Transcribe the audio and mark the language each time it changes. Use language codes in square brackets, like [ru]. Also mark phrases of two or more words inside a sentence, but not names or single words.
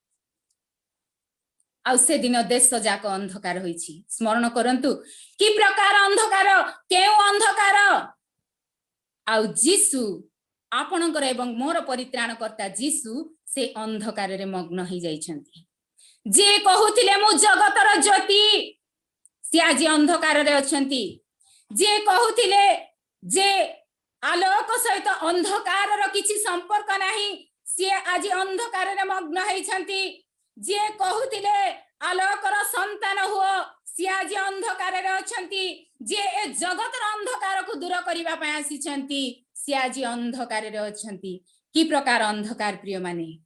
[or] ଆ ସେ ଦିନ ଦେଶ ଜାକ ଅନ୍ଧକାର ହୋଇଛି ସ୍ମରଣ କରନ୍ତୁ କି ପ୍ରକାର ଅନ୍ଧକାର କେଉଁ ଅନ୍ଧକାର ଆ ଯୀଶୁ ଆପଣଙ୍କର ଏବଂ ମୋର ପରିତ୍ରାଣକର୍ତ୍ତା ଯୀଶୁ ସେ ଅନ୍ଧକାର ରେ ମଗ୍ନ ହୋ ଯାଇଛନ୍ତି ଯେ କହୁଥିଲେ ମୁଁ ଜଗତର ଜ୍ୟୋତି ସେ ଆଜି ଅନ୍ଧକାର ରେ ଅଛନ୍ତି ଯେ କହୁଥିଲେ ଯେ ଆଲୋକ ସହିତ ଅନ୍ଧକାର ର କିଛି ସମ୍ପର୍କ ନାହିଁ ସେ ଆଜି ଅନ୍ଧକାର ରେ ମଗ୍ନ ହୋଇଛନ୍ତି ଯେ କହୁଥିଲେ ଆଲୋକର ସନ୍ତାନ ହୁଅ ସେ ଆଜି ଅନ୍ଧକାର ରେ ଅଛନ୍ତି ଯେ ଏ ଜଗତର ଅନ୍ଧକାର କୁ ଦୂର କରିବା ପାଇଁ ଆସିଛନ୍ତି ସେ ଆଜି ଅନ୍ଧକାର ରେ ଅଛନ୍ତି କି ପ୍ରକାର ଅନ୍ଧକାର ପ୍ରିୟ ମାନେ